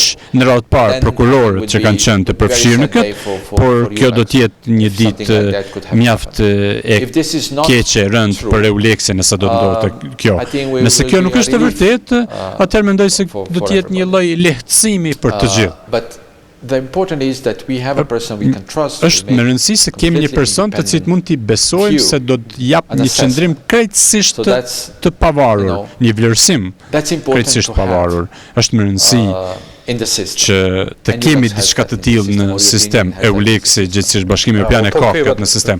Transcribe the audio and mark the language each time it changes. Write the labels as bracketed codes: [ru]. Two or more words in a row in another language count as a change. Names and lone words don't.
[sq] Në radhë të parë prokurorët që kanë qenë të përfshirë në këtë, por kjo do të jetë një ditë mjaft e keqe rënd për EULEX-in nëse do të ndodhte kjo. Nëse kjo nuk është e vërtetë, atëherë mendoj se do të jetë një lloj lehtësimi për të gjithë. [en] the important is that we have a person we can trust. [sq] Është me rëndësi se kemi një person të cilit mund t'i besojmë se do të jap një qëndrim krejtësisht të pavarur, një vlerësim krejtësisht pavarur. Është me rëndësi që të kemi diçka të tillë në sistem, EULEX-i, gjithsesi Bashkimi Evropian e ka këtë në sistem.